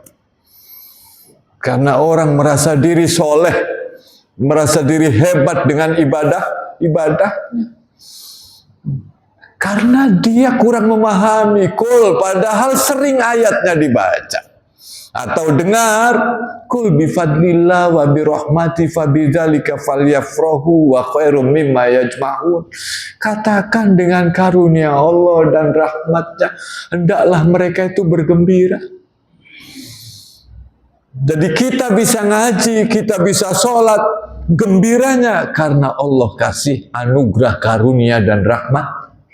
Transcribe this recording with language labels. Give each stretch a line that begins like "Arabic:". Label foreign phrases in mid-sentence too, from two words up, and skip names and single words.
Indonesian: Karena orang merasa diri soleh, merasa diri hebat dengan ibadahnya. Karena dia kurang memahami kul, padahal sering ayatnya dibaca. Atau dengar,
Arabic: قل بفضل الله وبرحمة فبذلك فليفرحوا وخير مما يجمعون.
Indonesian: Katakan dengan karunia Allah dan rahmatnya, hendaklah mereka itu bergembira. Jadi kita bisa ngaji, kita bisa sholat, gembiranya karena Allah kasih anugerah karunia dan rahmat.